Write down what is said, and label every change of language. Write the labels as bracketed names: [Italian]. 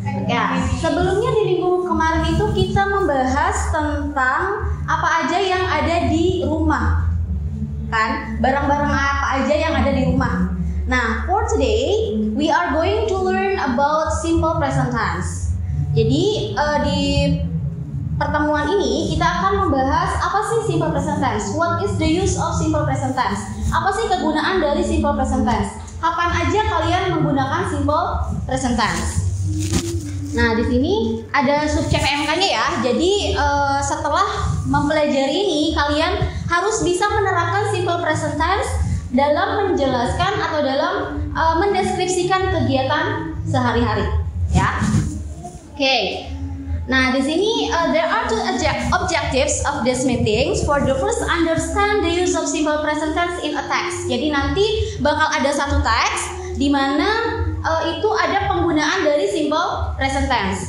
[Indonesian] Ya, sebelumnya di minggu kemarin itu kita membahas tentang apa aja yang ada di rumah, kan? Barang-barang apa aja yang ada di rumah. [English] Nah, for today we are going to learn about simple present tense. [Indonesian] Jadi di pertemuan ini kita akan membahas apa sih simple present tense. [English] What is the use of simple present tense? [Indonesian] Apa sih kegunaan dari simple present tense? Kapan aja kalian menggunakan simple present tense? Nah, di sini ada subjek PMK-nya ya. Jadi setelah mempelajari ini, kalian harus bisa menerapkan simple present tense dalam menjelaskan atau dalam mendeskripsikan kegiatan sehari-hari, ya. Oke. Nah, di sini [English] there are two objectives of this meetings. For the first, understand the use of simple present tense in a text. [Indonesian] Jadi nanti bakal ada satu teks di mana itu ada penggunaan dari simple present tense.